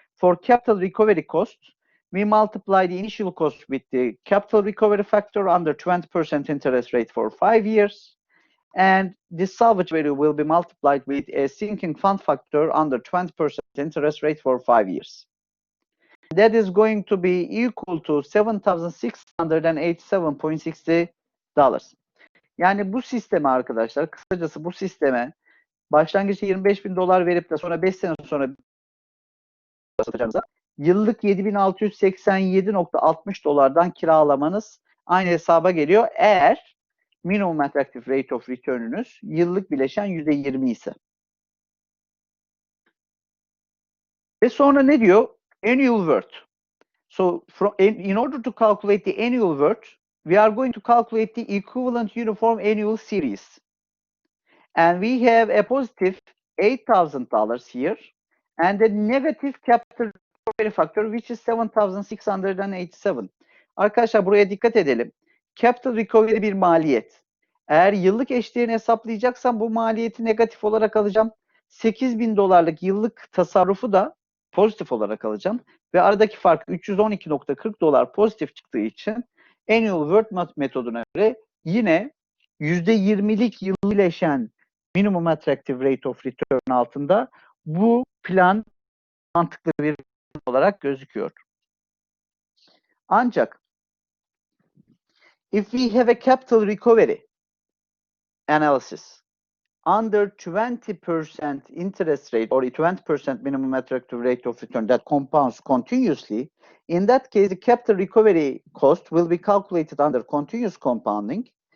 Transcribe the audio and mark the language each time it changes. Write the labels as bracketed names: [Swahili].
[English] For capital recovery cost, we multiply the initial cost with the capital recovery factor under 20% interest rate for 5 years. And this salvage value will be multiplied with a sinking fund factor under 20% interest rate for 5 years. That is going to be equal to $7,687.60. [Turkish] Yani bu sisteme arkadaşlar, kısacası bu sisteme başlangıçta $25.000 verip de sonra 5 sene sonra satacağınıza yıllık $7.687.60'dan kiralamanız aynı hesaba geliyor. Eğer minimum attractive rate of return'ünüz yıllık bileşen %20 ise. Ve sonra ne diyor? Annual word. [English] So in order to calculate the annual word, we are going to calculate the equivalent uniform annual series. And we have a positive $8,000 here and a negative capital recovery factor which is 7,687. [Turkish] Arkadaşlar buraya dikkat edelim. Capital recovery bir maliyet. Eğer yıllık eşdeğerini hesaplayacaksam bu maliyeti negatif olarak alacağım. $8.000 yıllık tasarrufu da pozitif olarak alacağım. Ve aradaki fark $312.40 pozitif çıktığı için annual word metoduna göre yine %20'lik yıl bileşen minimum attractive rate of return altında bu plan mantıklı bir olarak gözüküyor. [English] Ancak if we have a capital recovery analysis under 20% interest rate or 20% minimum attractive rate of return that compounds continuously, in that case the capital recovery cost will be calculated under continuous compounding.